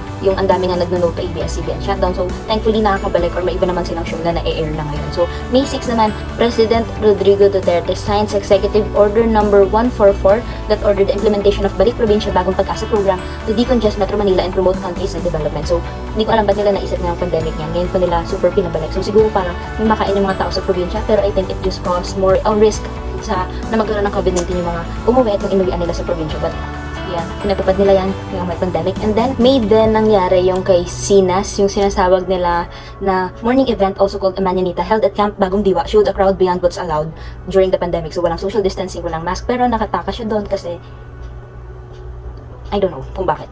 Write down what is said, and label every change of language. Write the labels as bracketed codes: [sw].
[tl] yung ang dami nga nagno-note pa ABS-CBN shutdown. So, thankfully nakakabalik or may iba naman silang show na na-air na ngayon. [en] So, May 6 naman, President Rodrigo Duterte signs Executive Order Number 144 that ordered the implementation of Balik Probinsya Bagong Pag-asa program to decongest Metro Manila and promote countryside development. [tl] So, hindi ko alam ba't nila naisip ng pandemic niya. Ngayon pa nila super pinabalik. So, siguro parang may makain yung mga tao sa probinsya, pero [en] I think it just caused more risk [tl] na magkaroon ng COVID-19 yung mga umuwi at yung inuwian nila sa probinsya. [en] But yeah, [tl] pinatupad nila yan yung may pandemic. [en] And then, [tl] May din nangyari yung kay Sinas, yung sinasawag nila na [en] morning event also called Emanyanita held at Camp Bagong Diwa showed a crowd beyond what's allowed during the pandemic. [tl] So, walang social distancing, walang mask, pero nakataka siya doon kasi [en] I don't know [tl] kung bakit.